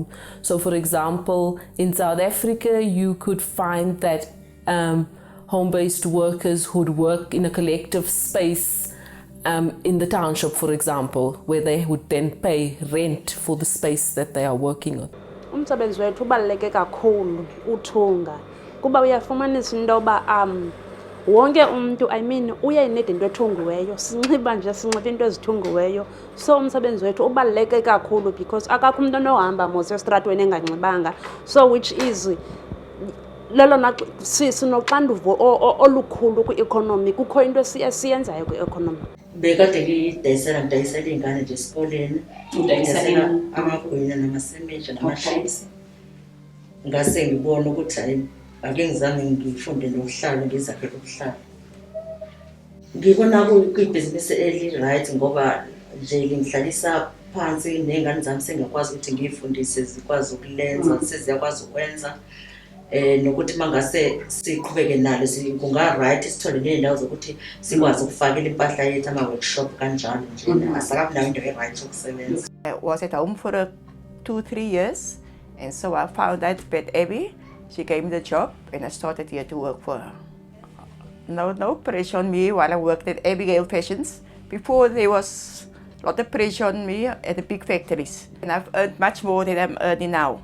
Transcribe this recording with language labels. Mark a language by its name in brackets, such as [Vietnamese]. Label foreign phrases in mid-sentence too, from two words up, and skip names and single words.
[English] So for example, in South Africa, you could find that home-based workers would work in a collective space in the township, for example, where they would then pay rent for the space that they are working on. [Xhosa] Umsebenzi wethu ubaluleke kakhulu uthunga kuba uyafumanisa into yoba wonke umuntu uyayinida into ethungiweyo, sinxiba into ezithungiweyo. So umsebenzi wethu ubaluleke kakhulu because akakho umuntu onohamba mos esitratweni enganxibanga, [English] so which is [Xhosa] lelona sinoxanduva olukhulu kwi-economy. Kukho into siyenzayo kwi-economy. [Zulu] Bekade ngidayisela iy'ngane nje esikoleni, ngidayisela amagwinya namasemeja namaships. Ngase ngibona ukuthi hayi ake ngizame ngifunde nokuhlala, ngizakhele ukuhlala. Ngibona kuyibhizinisi eli-right ngoba nje ngihlalisa phansi ney'ngane zami sengiyakwazi ukuthi ngiy'fundise zikwazi ukulenza, seziyakwazi ukwenza. Nokuthi mangase siqhubeke nalo kunga-right sithole ney'ndawo zokuthi sikwazi ukufakela impahla yethu ama-workshop kanjalo nje. Asakabi nayo into e-right yokusebenza. [English] I was at home for 2-3 years, and so I found out that Abby, she gave me the job, and I started here to work for her. No pressure on me while I worked at Abigail Fashions. Before, there was a lot of pressure on me at the big factories, and I've earned much more than I'm earning now.